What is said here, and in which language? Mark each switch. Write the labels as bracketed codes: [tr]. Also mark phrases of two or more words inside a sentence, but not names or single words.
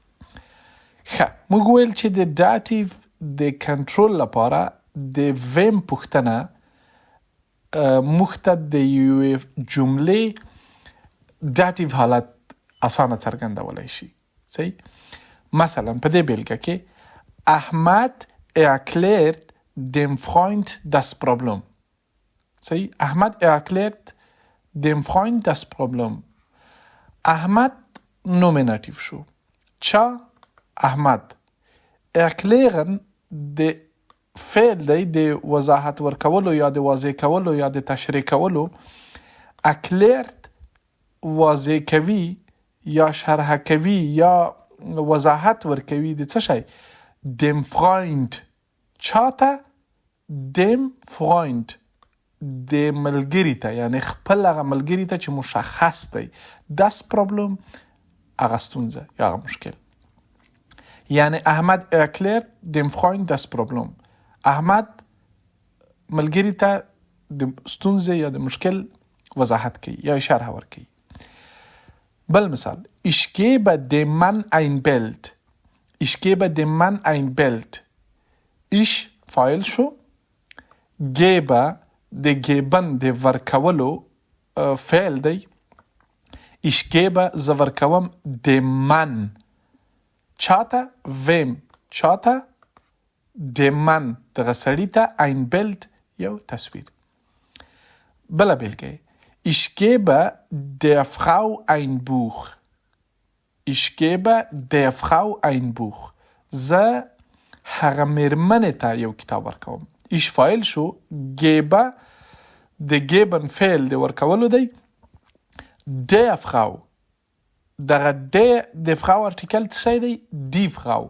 [ps] ښه، موږ ویل چې د داتیو د کنټرول لپاره د ویم پوښتنه موږ ته د یوې جملې داتیو حالت اسانه څرګندولی شي. صحیح، مثلا په دې بیلګه کې احمد [de] erklärt dem Freund das Problem. [ps] صحیح، احمد [de] erklärt dem Freund das Problem. [ps] احمد نومیناتیو شو. چا؟ احمد. erklären د فعل دی د وضاحت ورکولو یا د واضح کولو یا د تشریح کولو. erklärt واضح کوي یا شرح کوي یا وضاحت ورکوي د څه شی؟ [de] dem Freund. [ps] چاته؟ [de] dem Freund، [ps] د ملګري ته، یعنی خپل هغه ملګري ته چې مشخص دی. [de] das Problem [ps] هغه ستونزه یا هغه مشکل. یعنی احمد [de] erklärt dem Freund das Problem. [ps] احمد ملګري ته د ستونزې یا د مشکل وضاحت کوي یا شرح ورکوي. بل مثال، [de] ich gebe dem Mann ein Bild. ich gebe dem Mann ein Bild. [ps] ich فاعل شو، gebe د geben د ورکولو فعل دی. [de] ich gebe [ps] زه ورکوم [de] dem Mann [ps] چاته؟ ویم. چاته؟ [de] dem Mann [ps] دغه سړي ته [de] ein Bild [ps] یو تصویر. بله بیلګه، [de] ich gebe der Frau ein Buch. ich gebe der Frau ein Buch. [ps] زه هغه میرمنې ته یو کتاب ورکوم. ich فاعل شو، gebe د geben فعل د ورکولو دی. [de] der Frau [ps] دغه د فرau ارتیکل څه شی دی؟ دی فرau.